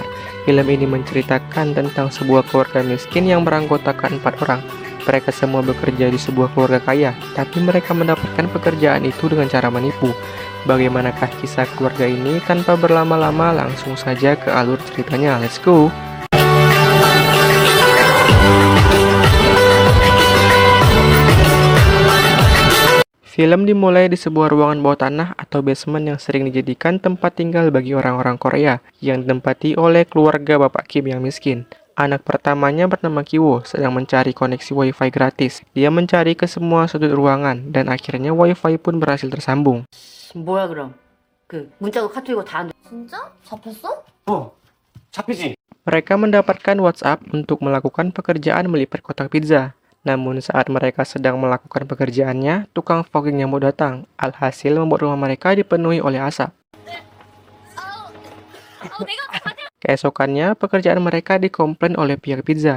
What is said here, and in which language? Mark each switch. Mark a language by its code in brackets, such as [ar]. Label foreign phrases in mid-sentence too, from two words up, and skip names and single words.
[id] Film ini menceritakan tentang sebuah keluarga miskin yang beranggotakan 4 orang. Mereka semua bekerja di sebuah keluarga kaya, tapi mereka mendapatkan pekerjaan itu dengan cara menipu. Bagaimanakah kisah keluarga ini? Tanpa berlama-lama, langsung saja ke alur ceritanya. [en] Let's go! [id] Film dimulai di sebuah ruangan bawah tanah atau basement yang sering dijadikan tempat tinggal bagi orang-orang Korea yang ditempati oleh keluarga Bapak Kim yang miskin. Anak pertamanya bernama Kiwo sedang mencari koneksi wifi gratis. Dia mencari ke semua sudut ruangan dan akhirnya wifi pun berhasil tersambung. [ko] 뭐야 그럼? 문자고 카톡이고 다 안 돼. 진짜? 잡혔어? 잡히지? [id] Mereka mendapatkan WhatsApp untuk melakukan pekerjaan melipat kotak pizza. Namun saat mereka sedang melakukan pekerjaannya, tukang fogging nyamuk datang. Alhasil membuat rumah mereka dipenuhi oleh asap. Keesokannya, pekerjaan mereka dikomplain oleh pihak pizza.